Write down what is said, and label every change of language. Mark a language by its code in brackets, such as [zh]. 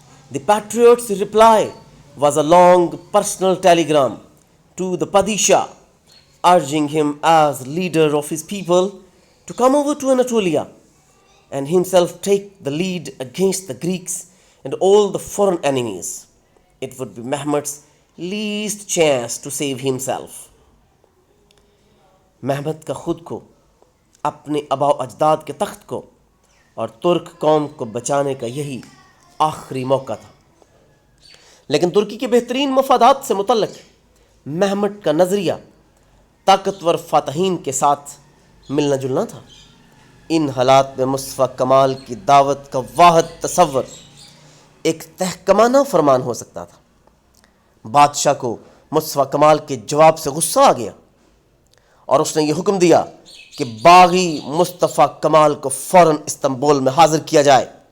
[en] The patriot's reply was a long personal telegram to the Padishah urging him as leader of his people to come over to Anatolia and himself take the lead against the Greeks and all the foreign enemies. It would be Mehmet's least chance to save himself. [ur] محمد کا خود کو، اپنے آباء و اجداد کے تخت کو اور ترک قوم کو بچانے کا یہی آخری موقع تھا، لیکن ترکی کے بہترین مفادات سے متعلق محمد کا نظریہ طاقتور فاتحین کے ساتھ ملنا جلنا تھا۔ ان حالات میں مصطفیٰ کمال کی دعوت کا واحد تصور ایک تحکمانہ فرمان ہو سکتا تھا۔ بادشاہ کو مصطفیٰ کمال کے جواب سے غصہ آ گیا اور اس نے یہ حکم دیا کہ باغی مصطفیٰ کمال کو فوراً استنبول میں حاضر کیا جائے۔